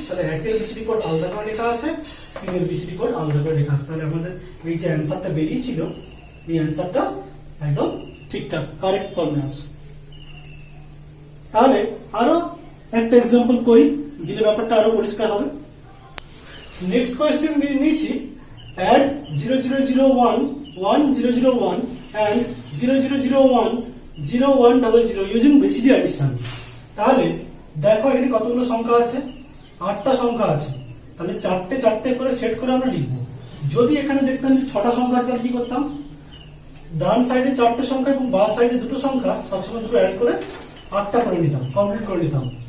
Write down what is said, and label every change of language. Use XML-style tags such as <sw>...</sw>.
<bn>তাহলে 1 এর BCD code আলাদা করে লেখা আছে, 3 এর বিসিডি কোড আলাদা করে লেখা আছে। তাহলে আমাদের এই যে অ্যান্সারটা বেরিয়েছিল, এই অ্যান্সারটা একদম ঠিকঠাক কারেক্ট ফর্মে আছে। তাহলে আরো একটা এক্সাম্পল করি, দিলে ব্যাপারটা আরো পরিষ্কার হবে। নেক্সট কোয়েশ্চেন দিয়ে নিয়েছি,</bn> <en>add 0001 1001 and 0001 0100 using BCD addition।</en> <bn>তাহলে দেখো এখানে কতগুলো সংখ্যা আছে, 8টা সংখ্যা আছে, তাহলে 4টে 4টে করে সেট করে আমরা লিখবো। যদি এখানে দেখতাম যে 6টা সংখ্যা আছে তাহলে কি করতাম, ডান সাইডে 4টে সংখ্যা এবং বাম সাইডে দুটো সংখ্যা, তার সঙ্গে দুটো অ্যাড করে 8টা করে নিতাম, কমপ্লিট করে নিতাম।</bn>